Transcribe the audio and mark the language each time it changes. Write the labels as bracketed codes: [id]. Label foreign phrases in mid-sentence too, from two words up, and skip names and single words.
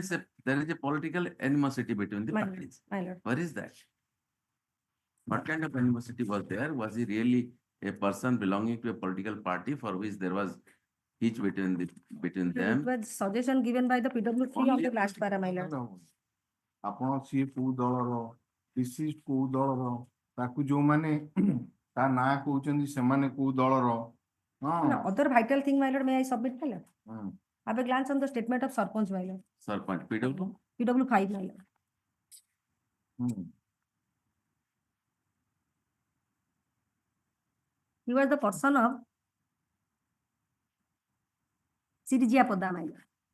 [en] means there is a political animosity between the My lord, parties. my lord. Where is that? What kind of animosity was there? Was he really a person belonging to a political party for which there was hitch between It them? was suggestion given by the PW3 on the last para, my lord. [or] ଆପଣ ସିଏ କୋଉ ଦଳର ଡିସିଷ୍ଟ କୋଉ ଦଳର ତାକୁ ଯୋଉମାନେ ତା ନାଁ କହୁଛନ୍ତି ସେମାନେ କୋଉ ଦଳର [en] No, other vital thing, my lord, may I submit, my lord? Hmm. Have a glance on the statement of Sarpanch, my lord. Sarpanch, PW? PW5, my lord. He was the person of Sirjia Poda, my lord.